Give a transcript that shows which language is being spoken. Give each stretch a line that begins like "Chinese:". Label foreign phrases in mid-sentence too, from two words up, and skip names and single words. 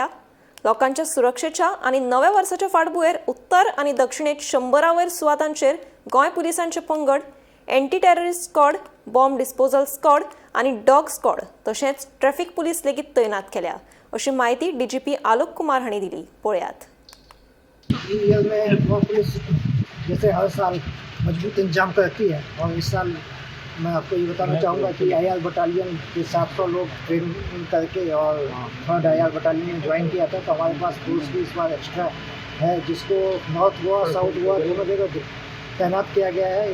Konkani: लोकांच्या सुरक्षेच्या आनी नव्या वर्साच्या फाटभुंयेर उत्तर आनी दक्षिणेत 100 वयर सुवातांचेर गोंय पुलिसांचे पंगड,
English: anti terrorist squad, bomb disposal squad
Konkani: आनी
English: dog squad
Konkani: तशेंच
English: traffic police
Konkani: लेगीत तैनात केल्या, अशी माहिती डीजीपी आलोक कुमार हांणी दिली। पळयात।
Hindi: ईयर में गोवा पुलिस जैसे हर साल मजबूत इंतजाम करती है और इस साल मैं आपको ये बताना चाहूँगा कि IR बटालियन के 700 लोग ट्रेनिंग करके और 3rd IR बटालियन में ज्वाइन किया था, तो हमारे पास फोर्स भी इस बार एक्स्ट्रा है जिसको नॉर्थ गोवा साउथ गोवा दोनों जगह तैनात किया गया है।